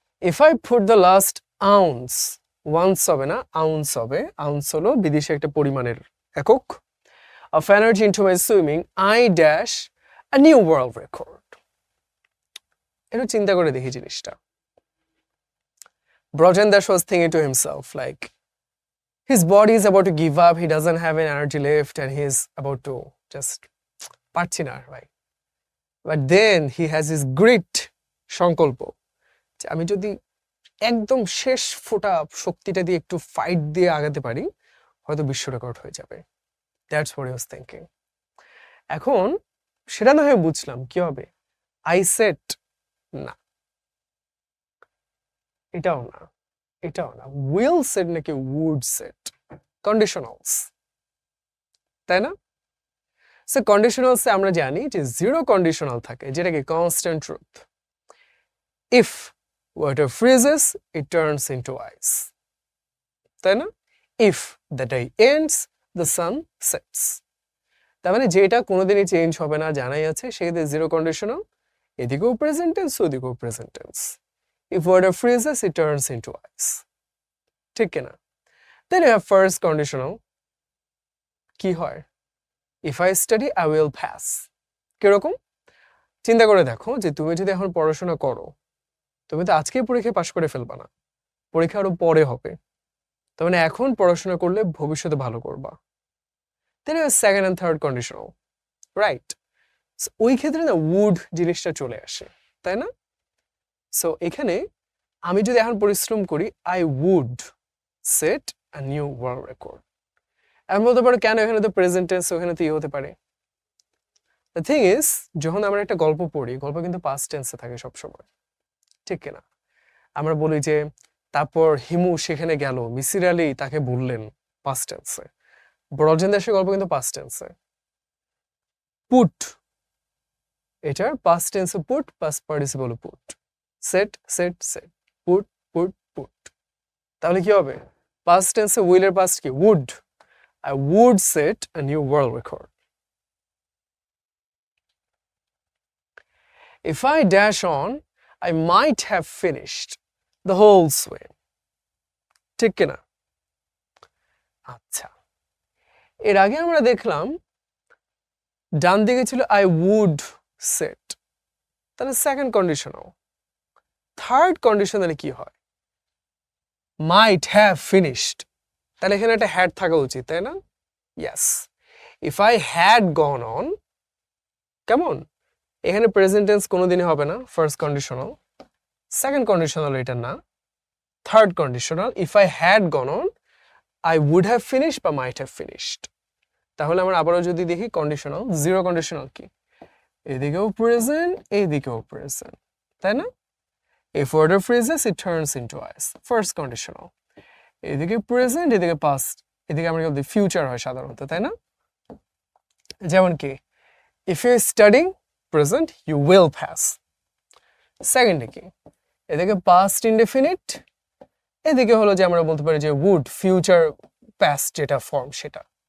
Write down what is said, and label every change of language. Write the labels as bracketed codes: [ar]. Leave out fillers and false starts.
[en] if I put the last ounce, [bn] once হবে না, ounce হবে। আউন্স হলো বিদেশি একটা পরিমাণের একক। [en] Of energy into my swimming, I dash a new world record. [bn] একটু চিন্তা করে দেখি জিনিসটা। [en] Brajan Dash was thinking to himself, like, his body is about to give up, he doesn't have an energy left, and he's about to just [bn] পারছি না, [en] right? But then he has his grit, [bn] সংকল্প, যে আমি যদি একদম শেষ ফোঁটা শক্তিটা দিয়ে একটু ফাইট দিয়ে আগাতে পারি, হয়তো বিশ্ব রেকর্ড হয়ে যাবে। [en] That's what he was thinking. [bn] এখন সেটা না হয় বুঝলাম, কি হবে? আই সেট, না, এটাও না, এটাও না। উইল সেট নাকি উড সেট? কন্ডিশনালস, তাই না? সো কন্ডিশনালসে আমরা জানি যে জিরো কন্ডিশনাল থাকে, যেটা কি constant truth. [en] if water freezes it turns into ice, [bn] তাই না? [en] if the day ends the sun sets, [bn] তার মানে যেটা কোনোদিনই চেঞ্জ হবে না, জানাই আছে, সেক্ষেত্রে জিরো কন্ডিশনাল। এদিকেও present tense, ওদিকেও present tense. [en] If water freezes, it turns into ice. [bn] ঠিক কিনা? [en] Then you have first conditional. [bn] কি হয়? [en] If I study, I will pass. [bn] কিরকম? চিন্তা করে দেখো, যে তুমি যদি এখন পড়াশোনা করো, তুমি তো আজকেই পরীক্ষায় পাশ করে ফেলবা না, পরীক্ষা আরো পরে হবে। তার মানে এখন পড়াশোনা করলে ভবিষ্যতে ভালো করবা। [en] Then you have second and third conditional. Right? [bn] So, ওই ক্ষেত্রে না would জিনিসটা চলে আসে, তাই না? সো এখানে আমি যদি এখন পরিশ্রম করি, [en] I would set a new world record. [bn] আমি বলতে পারো কেন, এখানে তো প্রেজেন্ট টেন্স, ওখানে তো হতে পারে। [en] the thing is, [bn] যখন আমরা একটা গল্প পড়ি, গল্প কিন্তু পাস্ট টেন্সে থাকে সবসময়, ঠিক কিনা? আমরা বলি যে তারপর হিমু সেখানে গেল, মিসির আলী তাকে বললেন, পাস্ট টেন্সে। বড়জন দেশের গল্প কিন্তু পাস্ট টেন্সে। পুট, এটার পাস্ট টেন্সে put, past participle put. Set set set, put put put. তাহলে কি হবে? পাস্ট টেন্সে উইলের পাস্ট কি? Would. [en] I would set a new world record. If I dash on, I might have finished the whole swim. [bn] ঠিক কিনা? আচ্ছা, এর আগে আমরা দেখলাম ডান দিকে ছিল I would set, তাহলে সেকেন্ড কন্ডিশনাল। থার্ড কন্ডিশনালে কি হয়? might have finished, তাহলে এখানে একটা হ্যাড থাকা উচিত, তাই না? [en] yes, if I had gone on, [bn] কেমন? এখানে প্রেজেন্ট টেন্স কোনোদিনই হবে না, ফার্স্ট কন্ডিশনাল। সেকেন্ড কন্ডিশনাল এটা না, third conditional. [en] If I had gone on, I would have finished বা might have finished. [bn] তাহলে আমরা আবারও যদি দেখি কন্ডিশনাল, জিরো কন্ডিশনাল কি? এদিকেও প্রেজেন্ট, এইদিকেও প্রেজেন্ট, তাই না? [en] If order phrases, it turns into is. [bn] First conditional. এদিকে প্রেজেন্ট, এদিকে পাস্ট, এদিকে আমরা বলি ফিউচার হয় সাধারণত, তাই না? যেমন কি, [en] if you are studying present, you will pass. [bn] Second কি, এদিকে পাস্ট ইনডেফিনিট, এদিকে হলো যে আমরা বলতে পারি যে would, ফিউচার পাস্ট যেটা ফর্ম সেটা।